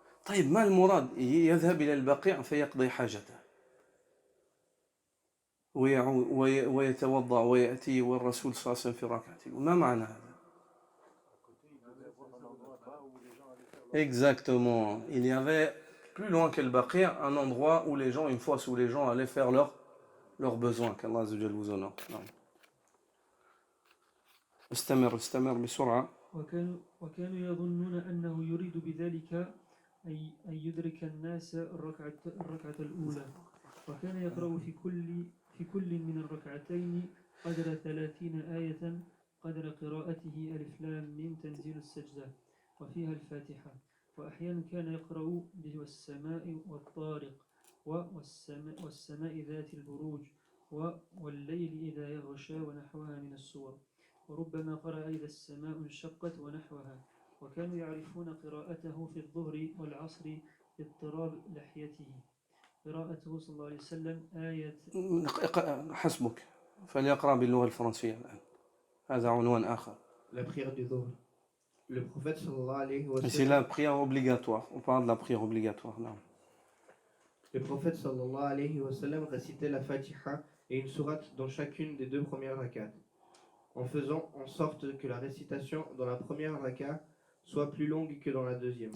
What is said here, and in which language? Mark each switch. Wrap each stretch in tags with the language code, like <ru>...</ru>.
<ar>طيب ما المراد يذهب إلى البقيع فيقضي حاجته ويتوضأ ويأتي والرسول صلى الله عليه وسلم في ركعة؟ ما معنى هذا؟</ar> <fr>Exactement. Il y avait plus loin que le Baqi' un endroit où les gens, une fosse où les gens allaient faire leurs besoins. qu'Allah Azza wa Jalla vous honore.</fr> <ar>نعم. استمر بسرعة. وكانوا يظنون أنه يريد بذلك أن يدرك الناس الركعة الأولى وكان يقرأ في كل من الركعتين قدر 30 آية قدر قراءته ألف لام ميم تنزيل السجدة وفيها الفاتحة وأحيانا كان يقرأ والسماء والطارق والسماء ذات البروج والليل إذا يغشى ونحوها من السور وربما قرأ إذا السماء انشقت ونحوها وكانوا يعرفون قراءته في الظهر والعصر اضطراب لحيته قراءته صلى الله عليه وسلم آية حسبك فليقرأ باللغة الفرنسية الآن هذا عنوان آخر.</ar> <fr>La prière du Dhuhr. Le prophète sallallahu alayhi wa C'est sallam, la prière obligatoire. On parle de la prière obligatoire. Non. le prophète sallallahu alayhi wa sallam récitait la Fatiha et une sourate dans chacune des deux premières rak'at, en faisant en sorte que la récitation dans la première rak'at soit plus longue que dans la deuxième.</fr>